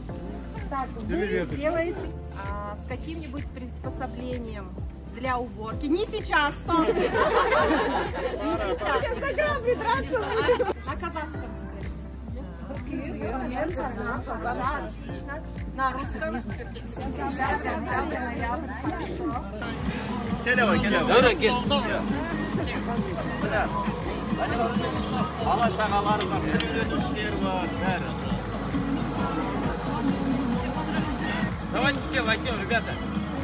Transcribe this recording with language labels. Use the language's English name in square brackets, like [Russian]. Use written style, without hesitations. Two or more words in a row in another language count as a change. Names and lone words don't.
[Russian] Так, вы сделаете с каким-нибудь приспособлением для уборки. Не сейчас, стоп! Не сейчас. Сейчас за грабли драться будем. На казахском теперь. На русском. [Kazakh] Бала шағалары бар, үйренушілер бар, бәрі. [Russian] Давайте все войдем, ребята.